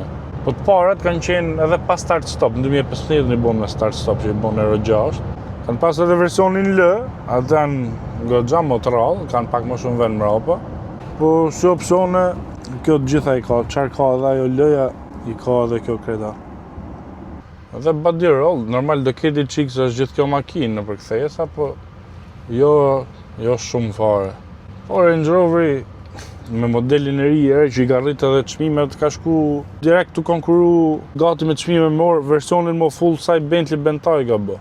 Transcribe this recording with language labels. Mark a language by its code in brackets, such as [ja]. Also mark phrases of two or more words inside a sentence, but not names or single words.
[sq] Po të parat kanë qenë edhe pas [en] start stop, [sq] në 2015 i bo me [en] start stop [sq] që i bo në Euro 6. Kanë pas edhe versionin L, atë janë goxha më të rrallë, kanë pak më shumë vend mrapa. Po si opsione, kjo të gjitha i ka, qarë ka edhe ajo L-ja, i ka edhe kjo kreta. Edhe [en] body roll, [sq] normal do keti qikë se është gjithë kjo makinë në përkthesa, po jo shumë fare. Po Range Roveri me modelin e ri që i ka rrit edhe çmimet, ka shku direkt të konkuru gati me çmime me versionin më [en] full size [sq] Bentley Bentayga bë.